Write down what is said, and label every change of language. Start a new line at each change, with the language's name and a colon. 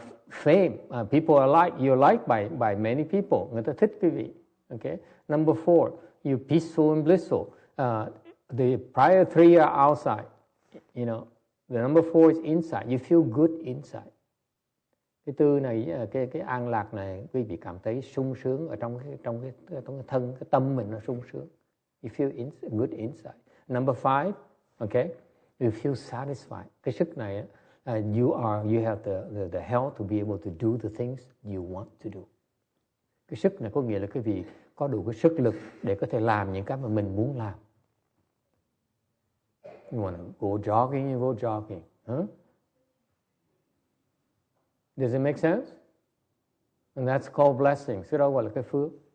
English: Fame, people are you're liked by many people.
Vietnamese: Người ta thích quý vị.
English: Okay? Number 4, you're peaceful and blissful. The prior 3 are outside, The number 4 is inside. You feel good inside.
Vietnamese: Cái 4 này, cái an lạc này, quý vị cảm thấy sung sướng ở trong cái thân, cái tâm mình nó sung sướng.
English: You feel good inside. Number 5, okay, you feel satisfied.
Vietnamese: Cái sức này,
English: you have the health to be able to do the things you want to do.
Vietnamese: Cái sức này có nghĩa là quý vị có đủ cái sức lực để có thể làm những cái mà mình muốn làm.
English: You want to go jogging, you go jogging. Huh? Does it make sense? And that's called blessings.
Vietnamese: Cái đó gọi là cái phước.